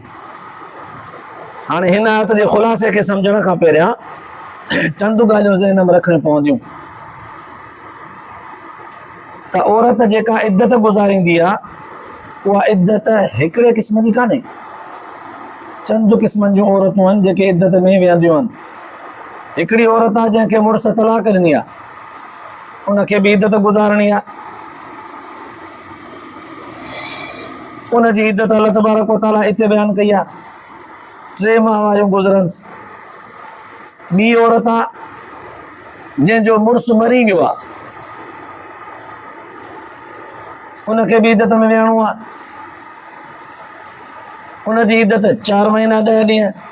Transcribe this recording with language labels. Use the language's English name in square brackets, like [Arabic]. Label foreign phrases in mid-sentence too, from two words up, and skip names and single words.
[Sindhi] हाणे हिन आयत जे ख़ुलासे खे सम्झण खां पहिरियां चंद ॻाल्हियूं ज़हन में रखणियूं पवंदियूं त औरत जेका इद्दत गुज़ारींदी आहे उहा इद्दत हिकिड़े क़िस्म जी कान्हे। चंद क़िस्मनि जूं औरतूं आहिनि जेके इद्दत में वेहंदियूं आहिनि। हिकिड़ी औरत आहे जंहिंखे मुड़ुस तलाक ॾिनी आहे, उनखे बि इद्दत गुज़ारणी आहे। उनजी इद्दत अल्लाह [Arabic] تبارك وتعالى [Sindhi] हिते बयानु कई आहे। 3 माहवारियूं गुज़रन्स। ॿी औरत आहे जंहिंजो मुड़ुस मरी वियो आहे, उनखे बि इद्दत में विहणो आहे। उनजी इद्दत 4 महीना 10 ॾींहं।